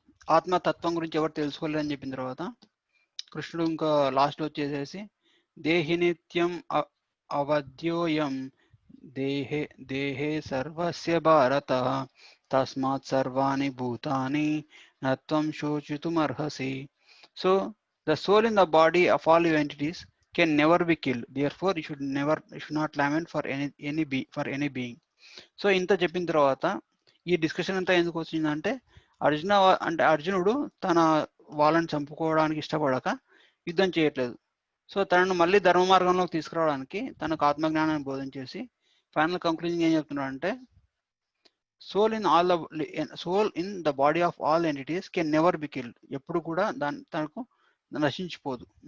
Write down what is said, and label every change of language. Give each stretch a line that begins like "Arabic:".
Telugu: ఆత్మతత్వం గురించి ఎవరు తెలుసుకోలేదని చెప్పిన తర్వాత కృష్ణుడు ఇంకా లాస్ట్లో వచ్చేసేసి
Sanskrit: దేహి నిత్యం అవధ్యోయం దేహే దేహే సర్వస్య భారత తస్మాత్ సర్వాణి భూతాని నత్వం శోచితుమర్హసి.
English: So the soul in the body of all your entities can never be killed, therefore you should not lament for any being.
Telugu: So ఇంత చెప్పిన తర్వాత ఈ డిస్కషన్ అంతా ఎందుకు వచ్చిందంటే అర్జునుడు తన వాళ్ళని చంపుకోవడానికి ఇష్టపడక యుద్ధం చేయట్లేదు. సో తనను మళ్ళీ ధర్మ మార్గంలోకి తీసుకురావడానికి తనకు ఆత్మజ్ఞానాన్ని బోధించేసి ఫైనల్ కంక్లూజన్ ఏం చెప్తున్నాడు అంటే
English: soul in the body of all entities can never be killed,
Telugu: ఎప్పుడు కూడా తనకు నశించిపోదు.